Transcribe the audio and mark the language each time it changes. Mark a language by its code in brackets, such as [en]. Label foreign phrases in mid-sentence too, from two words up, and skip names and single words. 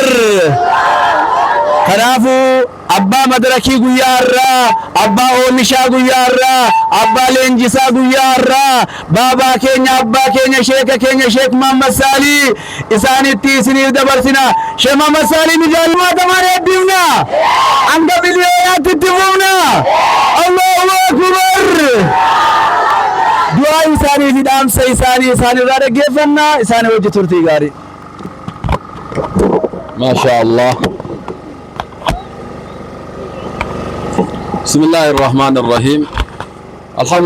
[om] Kanaafu abbaa madarakii guyyaa har'aa, abbaa oomishaa guyyaa har'aa, abbaa leenjisaa guyyaa har'aa, baabaa keenya abbaa keenya sheeka keenya Sheek Muhammad Saalii isaanitti isiniif dabarsina. Sheek Muhammad Saalii mijaalummaa tamaan eebbifna hanga biliyoonatti itti fufna. [ar] الله أكبر. [om] Du'aa isaanii fi dhaamsa isaanirraa dhaggeeffannaa. Isaanii wajji turtii gaarii. [ar] ما شاء الله. بسم الله الرحمن الرحيم. الحمد